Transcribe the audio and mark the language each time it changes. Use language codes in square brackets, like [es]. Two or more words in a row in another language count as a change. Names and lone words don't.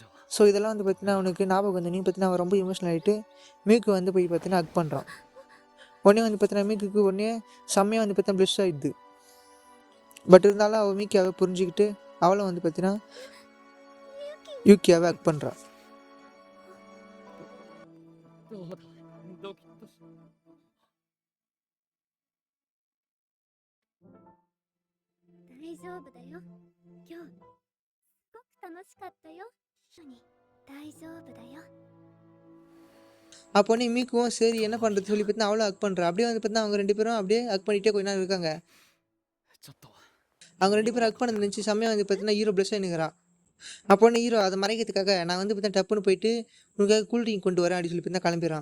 [ta] ஸோ இதெல்லாம் வந்து பார்த்தீங்கன்னா அவனுக்கு ஞாபகம் வந்து நீ பார்த்தீங்கன்னா அவன் ரொம்ப எமோஷனல் ஆகிட்டு மீக்கு வந்து போய் பார்த்தீங்கன்னா ஹக் பண்ணுறான். உடனே வந்து பார்த்தீங்கன்னா மீக்குக்கு உடனே செம்மையாக வந்து பார்த்தீங்கன்னா ப்ளஸ் ஆகிடுது. பட் இருந்தாலும் அவள் மீக்கியாவை புரிஞ்சுக்கிட்டு அவளும் வந்து பார்த்தீங்கன்னா யூகேவை ஹக் பண்ணுறான். [ja] 大丈夫だよ。今日すごく楽しかったよ。何大丈夫だよ。 [ta] அப்போனே மீக்குவும் சரி என்ன பண்ணுறது சொல்லி பார்த்தீங்கன்னா அவளும் ஹக் பண்ணுறா. அப்படியே வந்து பார்த்தீங்கன்னா அவங்க ரெண்டு பேரும் அப்படியே ஹக் பண்ணிகிட்டே கொஞ்ச நேரம் இருக்காங்க. அவங்க ரெண்டு பேரும் ஹக் பண்ணது நினச்சி செம்மையாக வந்து பார்த்தீங்கன்னா ஹீரோ ப்ளஸ் ஆகினுங்கிறான். அப்போனே ஹீரோ அதை மறைக்கிறதுக்காக நான் வந்து பார்த்தீங்கன்னா டப்புன்னு போயிட்டு உனக்காக [en] cool drink [ta] கொண்டு வரேன் அப்படின்னு சொல்லி பார்த்தீங்கன்னா கிளம்பிடுறான்.